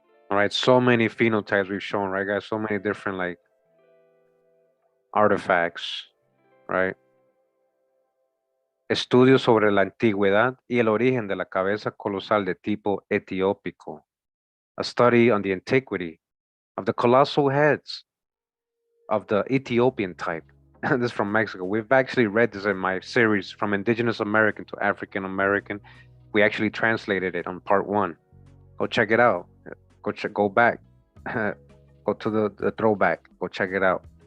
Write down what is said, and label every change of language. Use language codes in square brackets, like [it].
[en] All right, so many phenotypes we've shown, right, guys? So many different like artifacts, right? [es] Estudios sobre la antigüedad y el origen de la cabeza colosal de tipo etiópico. [en] A study on the antiquity of the colossal heads of the Ethiopian type. This is from Mexico. We've actually read this in my series from Indigenous American to African American. We actually translated it on part 1. Go check it out. Go back. Go to the throwback. Go check it out.